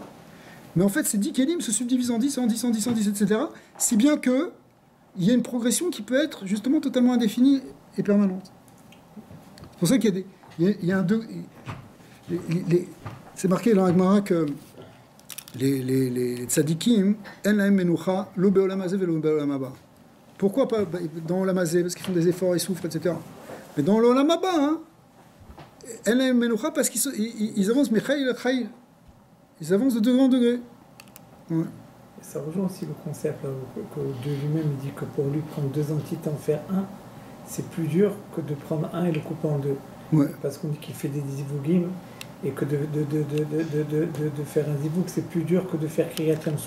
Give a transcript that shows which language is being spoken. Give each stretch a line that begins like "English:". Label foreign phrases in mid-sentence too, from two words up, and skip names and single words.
French: Mais en fait, ces 10 kélim se subdivisent en 10, en 10, en 10, en 10, etc. Si bien qu'il y a une progression qui peut être justement totalement indéfinie et permanente. C'est pour ça qu'il y a des... Il y a un deux... C'est marqué dans la Gemara que les tzadikim,
Hebrew: אין להם מנוחה לא בעולם הזה ולא בעולם הבא.
French: Pourquoi pas dans
Hebrew: לעולם הזה?
French: Parce qu'ils font des efforts, ils souffrent, etc. Mais dans
Hebrew: לעולם הבא, אין להם מנוחה,
French: parce qu'ils avancent
Hebrew: מחיל לחיל.
French: Ils avancent de degré en degré. Ouais. Ça rejoint aussi le concept que Dieu lui-même dit que pour lui prendre deux entités en faire un, c'est plus dur que de prendre un et le couper en deux. Ouais. Parce qu'on dit qu'il fait des zivugim et que de faire un zivoug, c'est plus dur que de faire
Hebrew: קריעת ים סוף.